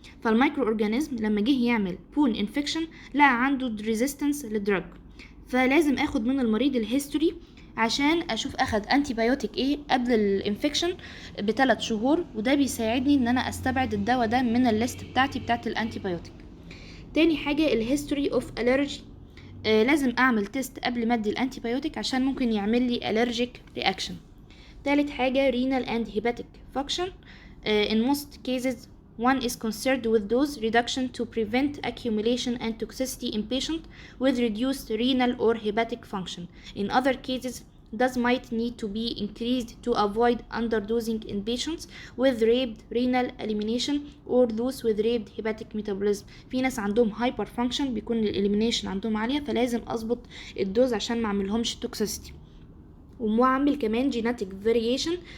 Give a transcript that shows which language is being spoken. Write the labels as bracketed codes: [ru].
[ar] فالمايكرو اورجانيزم لما جه يعمل بون انفكشن لقى عنده ريزيستنس للدراج، فلازم اخد من المريض الهيستوري عشان اشوف اخد انتيبيوتيك ايه قبل الانفكشن ب3 شهور، وده بيساعدني ان انا استبعد الدواء ده من الليست بتاعتي بتاعت الانتيبيوتيك. تاني حاجه الهيستوري اوف الرجي. لازم اعمل تيست قبل ما ادي الانتيبيوتيك عشان ممكن يعمل لي الرجيك رياكشن. تالت حاجه [en] renal and hepatic function. In most cases one is concerned with dose reduction to prevent accumulation and toxicity in patient with reduced renal or hepatic function. In other cases, dose might need to be increased to avoid underdosing in patients with rapid renal elimination or those with rapid hepatic metabolism. [ar] في ناس عندهم hyper function بيكون الelimination عندهم عالية، فلازم أظبط الدوز عشان ما اعملهمش toxicity. ومعمل كمان genetic variation.